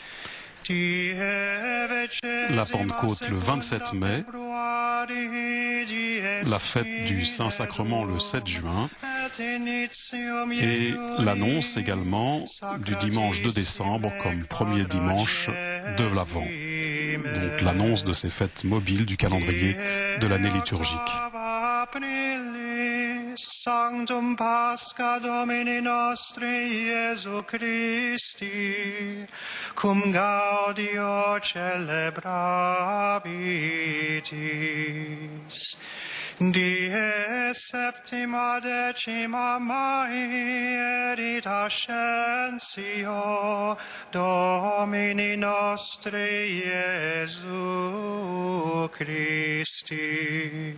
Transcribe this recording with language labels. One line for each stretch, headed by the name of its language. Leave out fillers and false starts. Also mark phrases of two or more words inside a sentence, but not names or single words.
French: la Pentecôte le 27 mai, la fête du Saint-Sacrement le 7 juin et l'annonce également du dimanche 2 décembre comme premier dimanche de l'Avent. Donc l'annonce de ces fêtes mobiles du calendrier de l'année liturgique.
Latin: Sanctum Pascha Domini nostri Iesu Christi, cum gaudio celebrabitis. Die septima decima mai erit ascensio Domini nostri Iesu Christi.